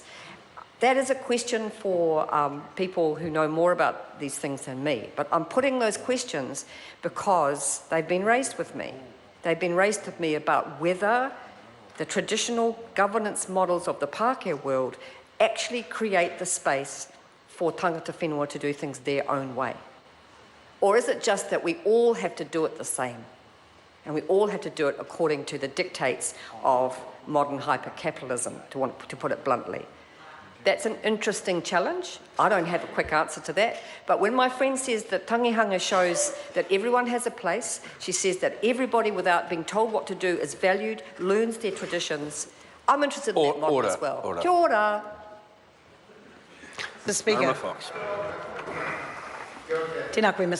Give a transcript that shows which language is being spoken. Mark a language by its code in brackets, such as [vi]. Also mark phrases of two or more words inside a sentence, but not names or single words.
[en] That is a question for people who know more about these things than me. But I'm putting those questions because they've been raised with me. They've been raised with me about whether the traditional governance models of the Pākehā world actually create the space for [mi] tangata whenua [en] to do things their own way. Or is it just that we all have to do it the same? And we all have to do it according to the dictates of modern hyper-capitalism, to put it bluntly. That's an interesting challenge. I don't have a quick answer to that. But when my friend says that tangihanga shows that everyone has a place, she says that everybody, without being told what to do, is valued, learns their traditions. I'm interested in that model as well. Order. [mi] Kia ora. [en] The Speaker. Mama Fox. [mi] Tēnā koe, Mr.